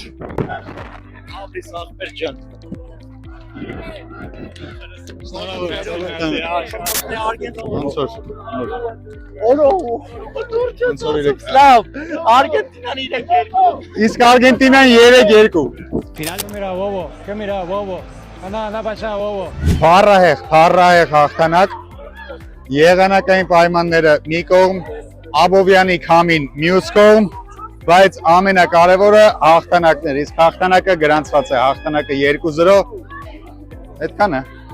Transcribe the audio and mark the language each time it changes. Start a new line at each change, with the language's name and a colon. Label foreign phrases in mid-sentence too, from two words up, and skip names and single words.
Armenian: Ապրիս ախպեր ջան։ Ոնց որ։ Ոնց որ իրեք։ Լավ, Արգենտինան 3-2։ Իսկ Արգենտինան 3-2։
Spanish: Final mira bobo, ¿qué mira bobo? Anda para allá bobo.
Armenian: Փառահեղ հաղթանակ։ Եղանակային պայմանները մի կողմ, Աբովյանի քամին մյուս կողմ, բայց ամենակարևորը հաղթանակներ։ Իսկ հաղթանակը գրանցված է, հաղթանակը 2-0։ Այդքան է։